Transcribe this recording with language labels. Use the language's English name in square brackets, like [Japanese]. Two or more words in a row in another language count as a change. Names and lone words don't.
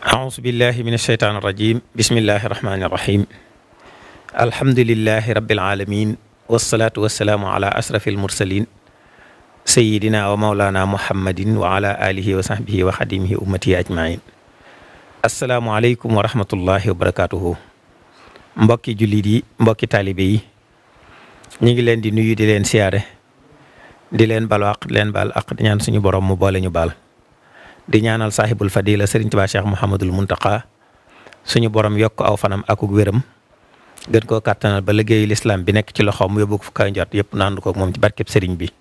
[Arabic] أعوذ بالله من الشيطان الرجيم بسم الله الرحمن الرحيم الحمد لله رب العالمين والصلاة والسلام على أشرف المرسلين سيدنا ومولانا محمد وعلى آله وصحبه وخديمه أمتي أجمعين السلام عليكم ورحمة الله وبركاته [Wolof] mbokki jullit yi mbokki taalibe yi ñu ngi leen di nuyu di leen siyaare di leen balu àq di leen baal àq di ñaan suñu borom mu boole ñu baal di ñaanal [Arabic] صاحب الفضيلة [Wolof] Serigne Touba Cheikh Mouhamadul Muntaqa suñu borom yokk aw fanam akuk wéram gën koo kàttanal ba liggéeyu lislaam bi nekk ci loxoom mu yóbbu ko fu kaw njort yëpp naandu ko moom ci barkeb Serigne bi.